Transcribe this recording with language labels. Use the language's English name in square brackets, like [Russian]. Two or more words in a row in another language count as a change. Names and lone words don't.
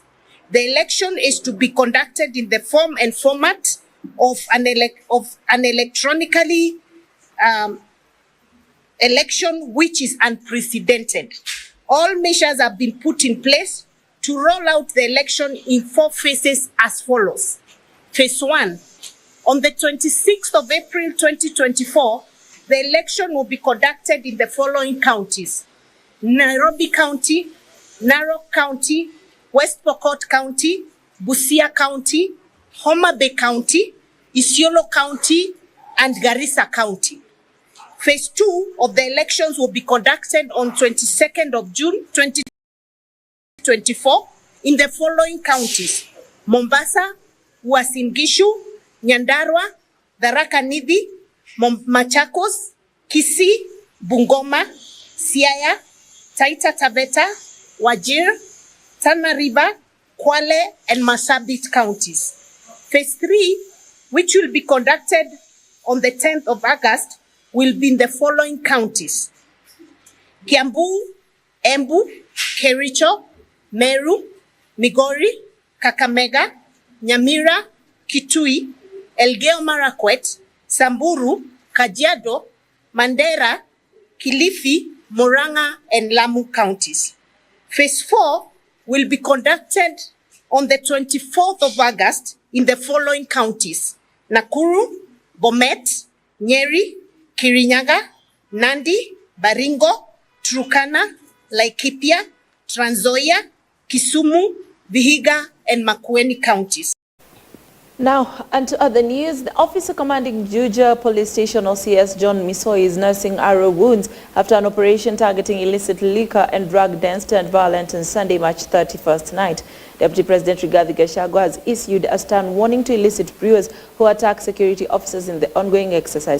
[English] The election is to be conducted in the form and format of an electronically election which is unprecedented. All measures have been put in place to roll out the election in 4 phases as follows. Phase 1, on the 26th of April 2024, the election will be conducted in the following counties: Nairobi County, Narok County, West Pokot County, Busia County, Homa Bay County, Isiolo County, and Garissa County. Phase 2 of the elections will be conducted on 22nd of June 2024 in the following counties: Mombasa, Uasin Gishu, Nyandarua, Tharaka Nithi, Machakos, Kisii, Bungoma, Siaya, Taita Taveta, Wajir, Tana River, Kwale, and Marsabit counties. Phase 3, which will be conducted on the 10th of August, will be in the following counties: Kiambu, Embu, Kericho, Meru, Migori, Kakamega, Nyamira, Kitui, Elgeyo Marakwet, Samburu, Kajiado, Mandera, Kilifi, Murang'a, and Lamu counties. Phase 4 will be conducted on the 24th of August in the following counties: Nakuru, Bomet, Nyeri, Kirinyaga, Nandi, Baringo, Turkana, Laikipia, Trans Nzoia, Kisumu, Vihiga, and Makueni counties. Now, and to other news, the officer commanding Juja Police Station OCS John Misoi is nursing arrow wounds after an operation targeting illicit liquor and drug dens turned violent on Sunday, March 31st night. Deputy President Rigathi Gachagua has issued a stern warning to illicit brewers who attack security officers in the ongoing exercise.